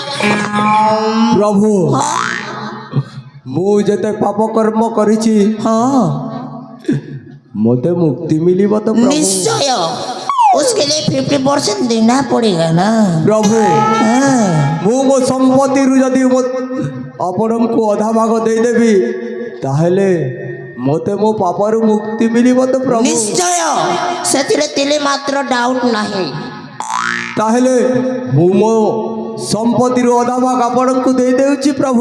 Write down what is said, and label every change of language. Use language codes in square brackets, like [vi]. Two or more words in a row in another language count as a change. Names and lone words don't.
[or] ପ୍ରଭୁ ମୁଁ ଯେତେ ପାପ କର୍ମ କରିଛି [hi] हाँ [or] ମୋତେ ମୁକ୍ତି ମିଳିବ ତ ପ୍ରଭୁ [hi] निश्चय उसके लिए 50% देना पड़ेगा ना [or] ପ୍ରଭୁ [hi] हाँ [or] ମୁଁ ମୋ ସମ୍ପତ୍ତିରୁ ଯଦି ଆପଣଙ୍କୁ ଅଧା ଭାଗ ଦେଇଦେବି ତାହେଲେ ମୋତେ ମୋ ପାପରୁ ମୁକ୍ତି ମିଳିବ ତ ପ୍ରଭୁ ନିଶ୍ଚୟ ସେଥିରେ ତିଳେ ମାତ୍ର ଡାଉଟ ନାହିଁ ତାହେଲେ ମୁଁ ମୋ ସମ୍ପତ୍ତିରୁ ଅଧା ଭାଗ ଆପଣଙ୍କୁ ଦେଇଦେଉଛି ପ୍ରଭୁ